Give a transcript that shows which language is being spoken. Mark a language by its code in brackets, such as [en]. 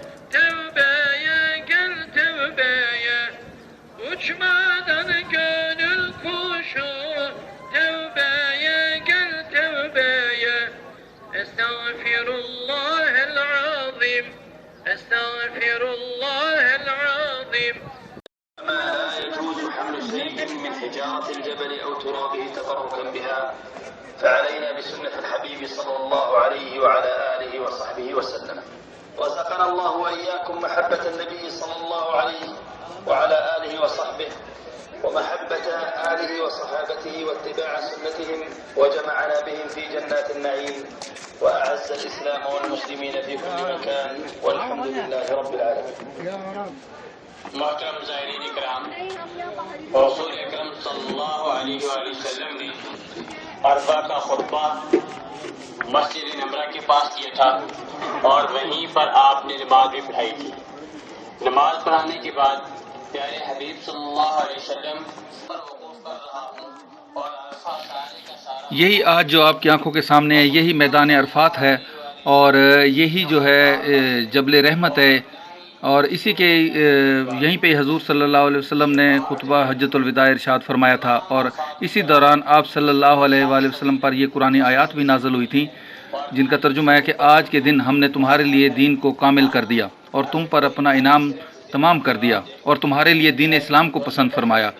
[tr] Tevbeye gel tevbeye Uçmadan gönül kuşu Tevbeye gel tevbeye Estağfirullahel azim Estağfirullahel azim [ar] لا يجوز حمل شيء من حجارة الجبل أو ترابه تبركا بها فعلينا بسنة الحبيب صلى الله عليه وعلى آله وصحبه وسلم رزقنا الله وإياكم محبة النبي صلى الله عليه وعلى آله وصحبه ومحبة آله وصحابته واتباع سنتهم وجمعنا بهم في جنات النعيم وأعز الإسلام والمسلمين في كل مكان والحمد لله رب العالمين [ur] محترم زائرین اکرام رسول اکرم صلی اللہ علیہ وآلہ وسلم نے عرفہ کا خطبہ مسجد نمرہ کے پاس کیا تھا اور وہیں پر آپ نے نماز بھی پڑھائی تھی. نماز پڑھانے کے بعد پیارے حبیب صلی اللہ علیہ وسلم پر وقوف کر رہا ہوں اور عرفہ سارے کا سارا یہی آج جو آپ کی آنکھوں کے سامنے ہے یہی میدان عرفات ہے اور یہی جو ہے جبل رحمت ہے اور اسی کے یہیں پہ حضور صلی اللہ علیہ وسلم نے خطبہ حجۃ الوداع ارشاد فرمایا تھا اور اسی دوران آپ صلی اللہ علیہ وآلہ وسلم پر یہ قرآنی آیات بھی نازل ہوئی تھیں جن کا ترجمہ ہے کہ آج کے دن ہم نے تمہارے لیے دین کو کامل کر دیا اور تم پر اپنا انعام تمام کر دیا اور تمہارے لیے دین اسلام کو پسند فرمایا.